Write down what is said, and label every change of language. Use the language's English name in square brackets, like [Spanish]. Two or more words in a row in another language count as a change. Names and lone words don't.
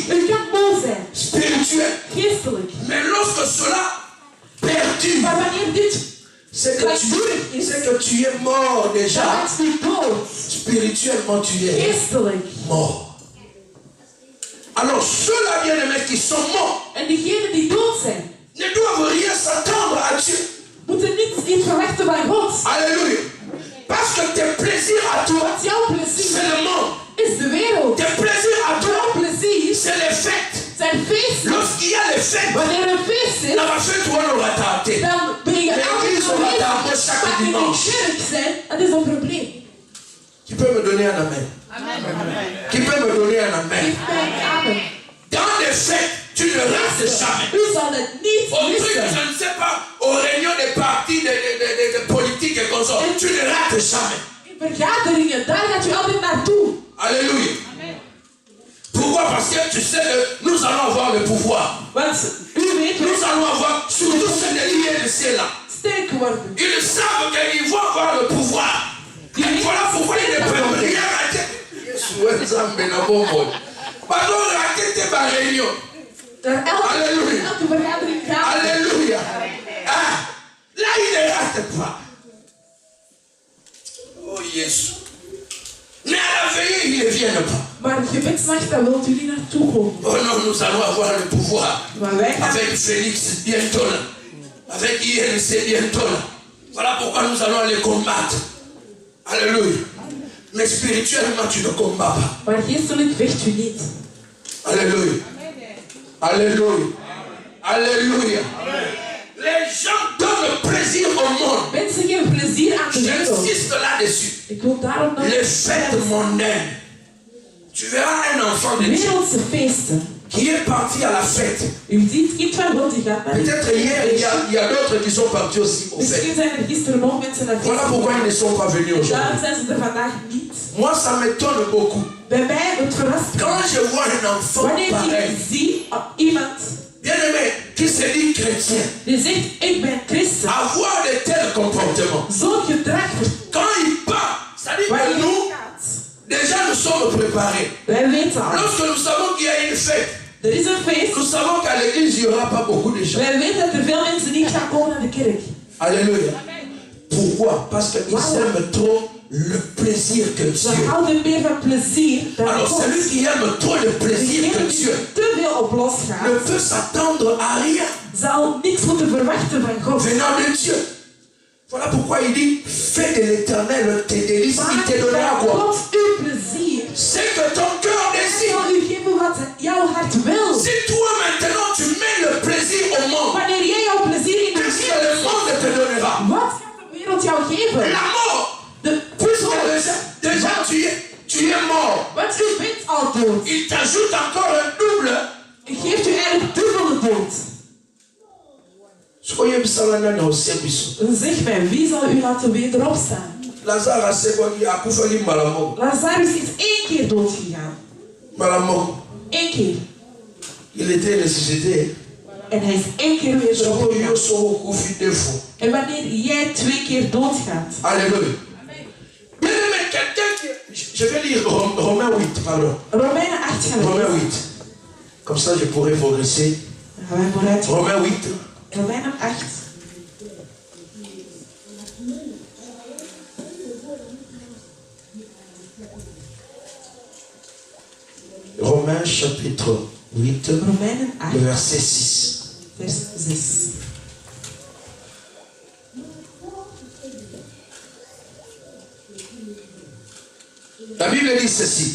[Dutch] U kan moe zijn. [French] spirituelle. [Dutch] Geestelijk. [French] Mais lorsque cela perdure, [Dutch] Maar wanneer dit [French] c'est que tu es mort déjà. [Dutch] dan is u dood. [French] Spirituellement, tu es [Dutch] Geestelijk. [French] mort. Alors, ceux-là, bien-aimés, qui sont morts, [Dutch] En diegenen die dood zijn, [French] ne doivent rien s'attendre à Dieu. [Dutch] moeten niet verwachten van God. [French] Alléluia. Parce que tes plaisirs à toi, [Dutch] Want jouw [French] c'est [Dutch] plezier [French] le monde. [Dutch] is de wereld. [French] Tes plaisirs à toi, [Dutch] Jouw plezier [French] c'est les fêtes. [Dutch] zijn feesten. [French] Lorsqu'il y a les fêtes, [Dutch] Wanneer er een feest is, [French] la fête, toi, on va t'arrêter. [Dutch] dan ben je [French] Mais [Dutch] altijd [French] ils sont là [Dutch] geweest. [French] dans chaque [Dutch] Maar in de [French] dimanche. [Dutch] kerk zijn, dat is een probleem. [French] Qui peut me donner un amen? Qui peut me donner un amen? [Dutch] Geef mij een amen. [French] Dans les fêtes, tu ne rates jamais. [Dutch] U zal het niet [French] Au truc, je [Dutch] missen. [French] ne sais pas, aux réunions des partis, de politique et comme ça, tu ne rates jamais. [Dutch] In vergaderingen, daar gaat u altijd naartoe. [French] Alléluia. Pourquoi? Parce que tu sais que nous allons avoir le pouvoir. [Dutch] Want u weet [French] Nous [Dutch] wel, [French] allons avoir, surtout ces délits de ceux-là. [Dutch] sterk worden. [French] Ils savent qu'ils vont avoir le pouvoir. Et voilà pourquoi ils ne peuvent rien rater. Pardon, rater tes réunions. Alléluia. [Dutch] Elke vergadering gaat. [French] Alléluia. Ah, là, il ne rate pas. Oh, Jésus. Mais à la veillée, ils ne viennent pas. [Dutch] Maar gebedsnacht, daar wilt u niet naartoe komen. [French] Oh non, nous allons avoir le pouvoir. [Dutch] Maar wij gaan [French] Avec Félix bientôt là. Avec ILC bientôt là. Voilà pourquoi nous allons les combattre. Alléluia. Mais spirituellement, tu ne combats pas. [Dutch] Maar geestelijk vecht u niet. [French] Alléluia. Alléluia. Alléluia. Les gens donnent plaisir au monde. [Dutch] Mensen geven plezier aan de wereld. [French] J'insiste là-dessus. [Dutch] Ik wil daarom nog [French] Les fêtes mondaines. Tu verras un enfant de Dieu [Dutch] wereldse feesten. [French] qui est parti à la fête. [Dutch] U ziet kind van God die gaat naar [French] Peut-être hier, il y a d'autres qui sont partis aussi aux fêtes. [Dutch] Misschien zijn er gisteren nog mensen naar [French] Voilà pourquoi ils ne sont pas venus aujourd'hui. [Dutch] Daarom zijn ze er vandaag niet. [French] Moi, ça m'étonne beaucoup. [Dutch] Bij mij, het verrast me. [French] Quand je vois un enfant [Dutch] Wanneer [French] pareil, [Dutch] ik zie iemand [French] bien-aimé, qui se dit chrétien, [Dutch] die zegt, ik ben christen. [French] avoir de tels comportements. [Dutch] Zo'n gedrag, [French] Quand il part, ça dit [Dutch] wanneer [French] que nous, [Dutch] hij gaat. [French] déjà, nous sommes préparés. [Dutch] Wij weten al. [French] Lorsque nous savons qu'il y a une fête, [Dutch] Er is een feest. [French] nous savons qu'à l'église, il n'y aura pas beaucoup de gens. [Dutch] Wij weten dat er veel mensen niet gaan komen naar de kerk. [French] Alléluia. Pourquoi? Parce qu'ils aiment trop le plaisir que [Dutch] Ze [French] Dieu. [Dutch] houden meer van plezier dan [French] Alors, [Dutch] God. [French] celui qui aime trop de plaisir que [Dutch] Degene die [French] Dieu [Dutch] te veel op los [French] ne [Dutch] gaat, [French] peut s'attendre à rien [Dutch] zal niks moeten verwachten van God. [French] venant de Dieu. Voilà pourquoi il dit, fais de l'éternel tes délices, il te donnera [Dutch] Maar [French] quoi? [Dutch] God uw plezier. [French] C'est que ton cœur désire. [Dutch] Zal u geven wat jouw hart wil. [French] Si toi maintenant tu mets le plaisir au monde, [Dutch] Wanneer jij jouw plezier in de [French] qu'est-ce que le [Dutch] wereld [French] monde te donnera? [Dutch] wat gaat de wereld jou geven? [French] La mort. [Dutch] De [French] Puisque le [Dutch] dood. [French] il t'ajoute encore un double. [Dutch] Hij geeft u eigenlijk dubbele dood. Dan zeg mij, wie zal u laten wederopstaan? Lazarus is 1 keer dood gegaan. 1 keer. Il était ressuscité. En hij is 1 keer weer dood gegaan. En wanneer jij 2 keer doodgaat. [French] Alléluia. Je vais lire Romains 8, pardon. [Dutch] Romeinen 8 gaan we [French] Romains lezen. 8. Comme ça je pourrais progresser. [Dutch] Dan gaan wij vooruit. [French] Romains 8. [Dutch] Romeinen 8. [French] Romains chapitre 8, [Dutch] Romeinen 8, [French] le verset 6. [Dutch] vers 6. [French] La Bible dit ceci.